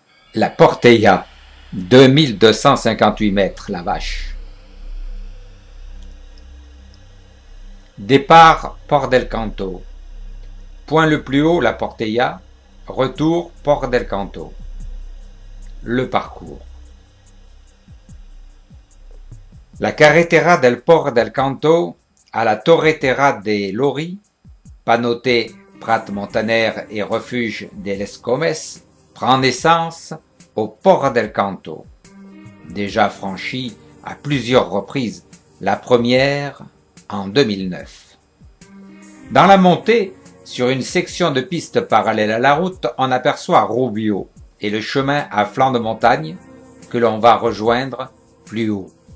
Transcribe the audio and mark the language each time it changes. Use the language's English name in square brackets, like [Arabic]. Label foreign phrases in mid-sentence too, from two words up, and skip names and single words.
[French] La Portella, 2258 mètres la vache. Départ Port del Canto. Point le plus haut la Portella, retour Port del Canto. Le parcours. La carretera del Port del Canto à la Torretera de Lori, Panoté, Prat Montaner et refuge de Les Comes, prend naissance au Port del Canto, déjà franchi à plusieurs reprises, la première en 2009. Dans la montée, sur une section de piste parallèle à la route, on aperçoit Rubio et le chemin à flanc de montagne que l'on va rejoindre plus haut.